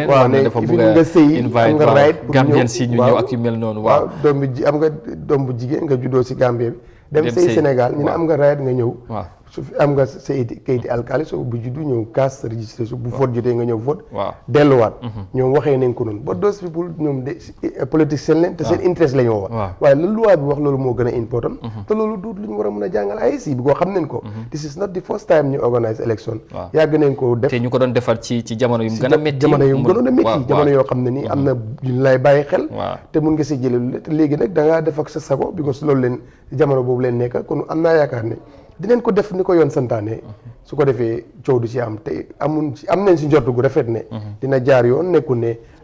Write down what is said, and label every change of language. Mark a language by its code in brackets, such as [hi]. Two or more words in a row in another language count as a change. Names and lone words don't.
[wo] waaw ne dafa bëgg a sëy am nga right pour Gambien si ñu ñëw ak yu mel noonu. waaw am nga doom bu jigéen nga juddoo si Gambie bi. dem sëy Sénégal ñu ne am nga right nga ñëw. su fi am nga sa kayiti alkaali soo bu juddu ñëw casse registration bu vote jotee nga ñëw vote. delluwaat. ñoom waxee nañ ko noonu ba [en] those people [wo] ñoom de politicien leen te seen interest la ñu wax. waaye lu loi bi wax loolu moo gën a important. te loolu duut lu ñu war a mën a jàngal IEC bi ko xam nañ ko. [en] this is not the first time [wo] ñu organise election. yàgg nañ ko def te ñu ko doon defar ci jamono yu mu gën a métti. jamono yu mu gënoon a métti jamono yoo xam ne nii am na ñu lay bàyyi xel. te mun nga si jëlee te léegi nag da ngaa def ak sa sago because loolu leen jamono boobu leen nekk kon am naa yaakaar ne dinañ ko def ni ko yoon santaane su ko defee coow du ci am te am nañ si njort gu rafet ne dina jaar yoon nekkul ne